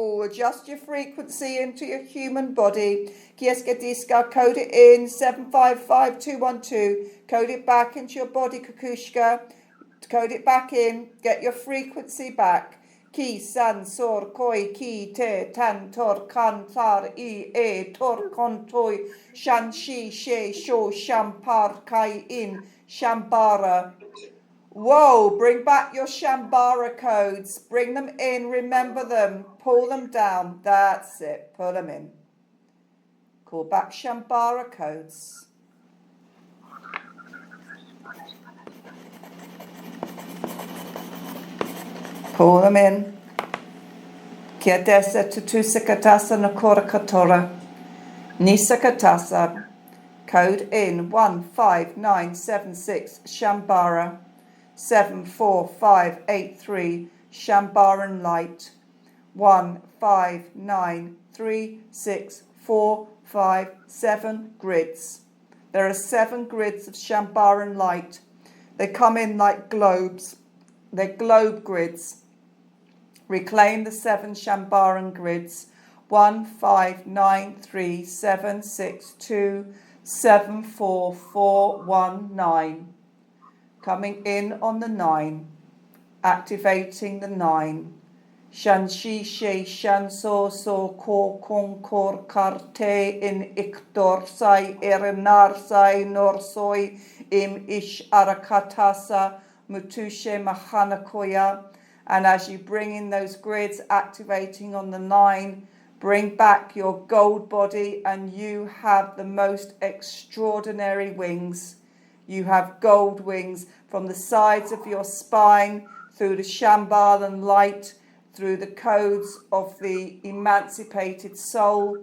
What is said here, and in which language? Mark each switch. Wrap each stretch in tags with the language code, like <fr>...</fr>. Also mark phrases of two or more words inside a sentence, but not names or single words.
<en>adjust your frequency into your human body. Kieska diska, code it in, 755212. Code it back into your body, Kukushka. Code it back in, get your frequency back. Ki san sor koi ki te tan tor kan tar I e tor kon toi shan shi she sho shampar kai in shambara. Whoa, bring back your shambara codes. Bring them in, remember them, pull them down. That's it, pull them in. Call back shambara codes. Pull them in. Kia desa tutusa katasa nakora katora. Nisa katasa. Code in 15976 Shambara. 74583 Shambaran light. 1593645 grids. There are 7 grids of Shambaran light. They come in like globes. They're globe grids. Reclaim the 7 Shambaran grids. 15937627441 coming in on the 9, activating the 9. Shan shi she shan so ko kong kor karte in iktor sai erenar sai nor soi im ish arakatasa mutushe mahanakoya. And as you bring in those grids, activating on the 9, bring back your gold body, and you have the most extraordinary wings. You have gold wings from the sides of your spine, through the Shambhavan light, through the codes of the emancipated soul.</en>